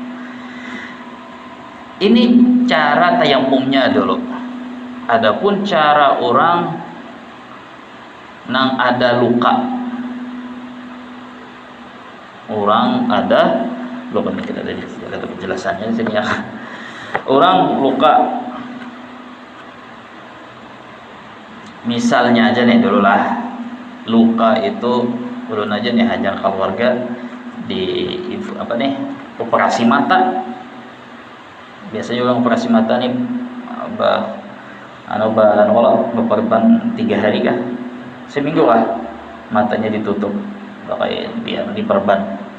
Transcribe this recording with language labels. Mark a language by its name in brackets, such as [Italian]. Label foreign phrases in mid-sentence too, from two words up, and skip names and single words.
[Indonesian] Ini cara tayamumnya dulu. Adapun cara orang nang ada luka, orang ada luka, kita ada penjelasannya di sini ya. [Banjar] Orang luka, misalnya aja nih dulu lah, luka itu ulun aja nih hajar keluarga di apa nih, operasi mata. [Indonesian] Biasanya orang operasi mata nih beperban 3 hari kah, seminggu kah matanya ditutup, pakai biar diperban.